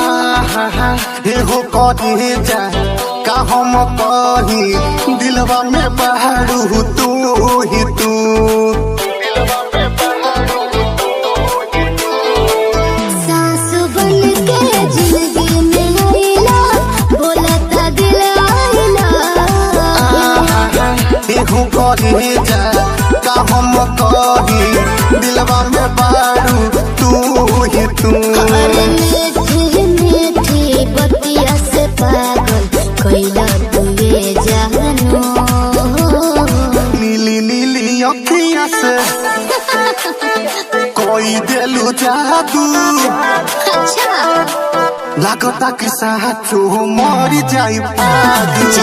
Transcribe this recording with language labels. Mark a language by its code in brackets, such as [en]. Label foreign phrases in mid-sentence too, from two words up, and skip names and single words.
[bho] एगो कहे जा का हम कही, दिलवा में बहारू तू ही तू। सांस बन के जिंदगी में आइला, बोलता दिल [en] I love you। [bho] एगो कहे जा का हम कही, दिलवा में बहारू तू ही तू। अरे मीठी मीठी बतिया से पागल कैला तू ये जानू। नीली नीली अखियाँ से कोई दिलु जादू, लागता कि साचो मरी जाई आजू।